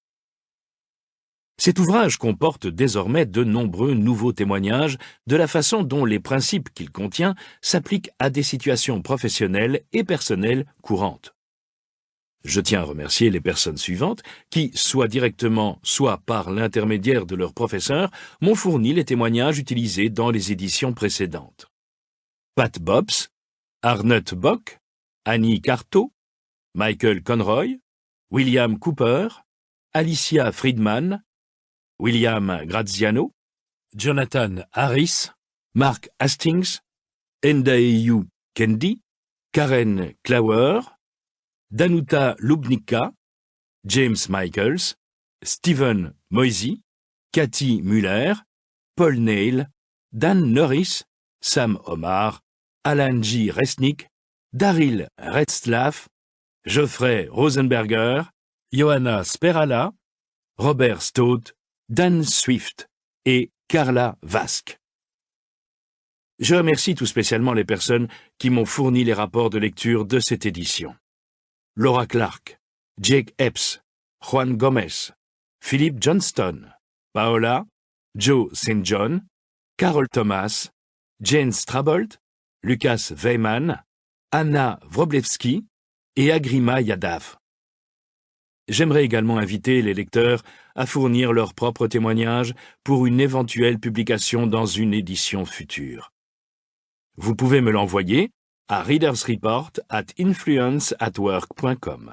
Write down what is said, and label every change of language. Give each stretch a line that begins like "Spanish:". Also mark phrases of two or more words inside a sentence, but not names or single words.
French: Cet ouvrage comporte désormais de nombreux nouveaux témoignages de la façon dont les principes qu'il contient s'appliquent à des situations professionnelles et personnelles courantes. Je tiens à remercier les personnes suivantes qui, soit directement, soit par l'intermédiaire de leurs professeurs, m'ont fourni les témoignages utilisés dans les éditions précédentes. Pat Bobs, Arnett Bock, Annie Carto, Michael Conroy, William Cooper, Alicia Friedman, William Graziano, Jonathan Harris, Mark Hastings, Ndeyu Kendi, Karen Klauer, Danuta Lubnicka, James Michaels, Stephen Moisey, Cathy Muller, Paul Neil, Dan Norris, Sam Omar, Alan J. Resnick, Daryl Retzlaff, Geoffrey Rosenberger, Johanna Sperala, Robert Stott, Dan Swift et Carla Vask. Je remercie tout spécialement les personnes qui m'ont fourni les rapports de lecture de cette édition. Laura Clark, Jake Epps, Juan Gomez, Philip Johnston, Paola, Joe St. John, Carol Thomas, Jane Strabold, Lucas Weyman, Anna Wroblewski et Agrima Yadav. J'aimerais également inviter les lecteurs à fournir leurs propres témoignages pour une éventuelle publication dans une édition future. Vous pouvez me l'envoyer à readersreport@influenceatwork.com.